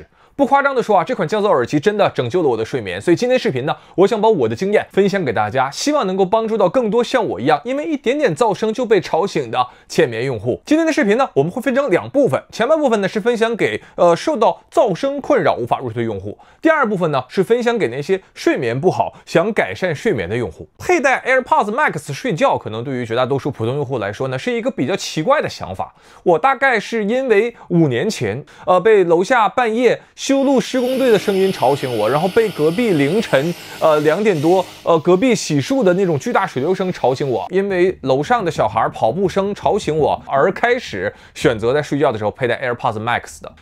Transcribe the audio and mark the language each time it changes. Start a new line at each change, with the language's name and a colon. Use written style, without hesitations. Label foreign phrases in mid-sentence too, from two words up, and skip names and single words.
Chinese: 不誇張的說啊，這款降噪耳機真的拯救了我的睡眠。所以今天視頻呢，我想把我的經驗分享給大家，希望能夠幫助到更多像我一樣因為一點點噪聲就被吵醒的淺眠用戶。今天的視頻呢，我們會分成2部分，前半部分呢是分享給受到噪聲困擾無法入睡的用戶，第二部分呢是分享給那些睡眠不好想改善睡眠的用戶。佩戴 AirPods Max 睡覺，可能對於絕大多數普通用戶來說呢，是一個比較奇怪的想法。我大概是因為5年前被樓下半夜修路施工隊的聲音吵醒我，然後被隔壁凌晨2點多隔壁洗漱的那種巨大水流聲吵醒我，因為樓上的小孩跑步聲吵醒我，而開始選擇在睡覺的時候佩戴 AirPods Max 的。